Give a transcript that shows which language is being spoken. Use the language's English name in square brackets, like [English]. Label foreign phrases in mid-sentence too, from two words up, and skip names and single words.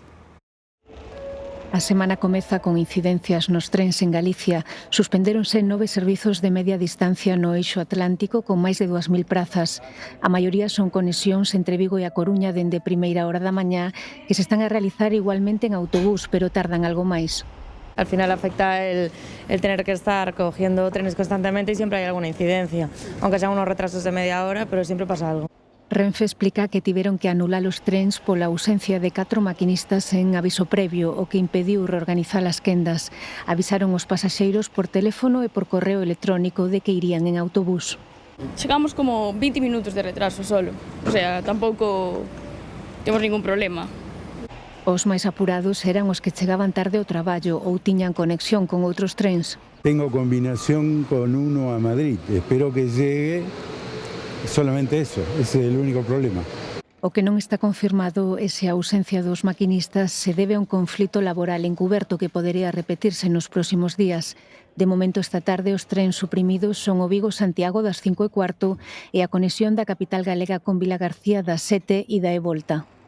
[Galician] A semana comeza con incidencias nos trens en Galicia. Suspendéronse 9 servizos de media distancia no eixo atlántico con máis de 2000 prazas. A maioría son conexións entre Vigo e A Coruña dende primeira hora da mañá que se están a realizar igualmente en autobús, pero tardan algo máis. [Spanish] Al final afecta el tener que estar cogiendo trenes constantemente y siempre hay alguna incidencia, aunque sean unos retrasos de media hora, pero siempre pasa algo. [Galician] Renfe explica que tiveron que anular os trens pola ausencia de 4 maquinistas en aviso previo, o que impediu reorganizar as quendas. Avisaron os pasaxeiros por teléfono e por correo electrónico de que irían en autobús. Chegamos como 20 minutos de retraso solo, [Spanish] o sea, [Galician] tampouco temos ningún problema. Os máis apurados eran os que chegaban tarde ao traballo ou tiñan conexión con outros trens. [Spanish] Tengo combinación con uno a Madrid. Espero que llegue. Solamente eso, ese es el único problema. [Galician] O que non está confirmado é se a ausencia dos maquinistas se debe a un conflito laboral encuberto que podería repetirse nos próximos días. De momento, esta tarde, os trens suprimidos son o Vigo-Santiago das 5:15 e a conexión da capital galega con Vilagarcía das 7 ida e volta.